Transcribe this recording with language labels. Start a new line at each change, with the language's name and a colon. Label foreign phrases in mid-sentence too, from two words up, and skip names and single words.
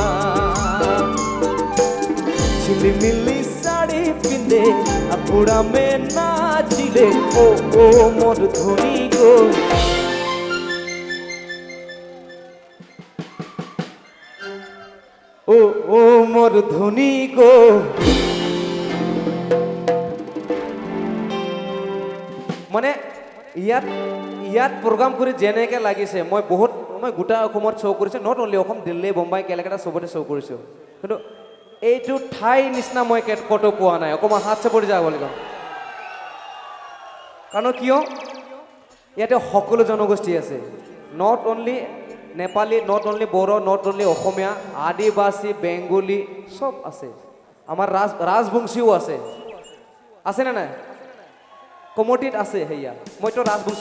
Sadri: ঝিলমিলি শাড়ি পিঁধে আপুড়া মে নাচিলে ও মোর ধনী গো ও মোর ধনী গো
Assamese: মানে ইয়াত প্ৰগ্ৰাম কৰি যেনেকৈ লাগিছে মই গোটা অসমত শ্ব' কৰিছোঁ
English: not only
Assamese: অসম দিল্লী বোম্বাই কেলকাতা চবতে শ্ব' কৰিছোঁ কিন্তু এইটো ঠাই নিচিনা মই ক'তো পোৱা নাই অকণমান হাত চাপৰি যাব লাগিব কাৰণ কিয় ইয়াতে সকলো জনগোষ্ঠী আছে
English: not only
Assamese: নেপালী
English: not only
Assamese: বড়ো
English: not only
Assamese: অসমীয়া আদিবাসী বেংগলী চব আছে আমাৰ ৰাজবংশীও আছেনে নাই কমটিত আছে সেয়া মইতো ৰাজবংশী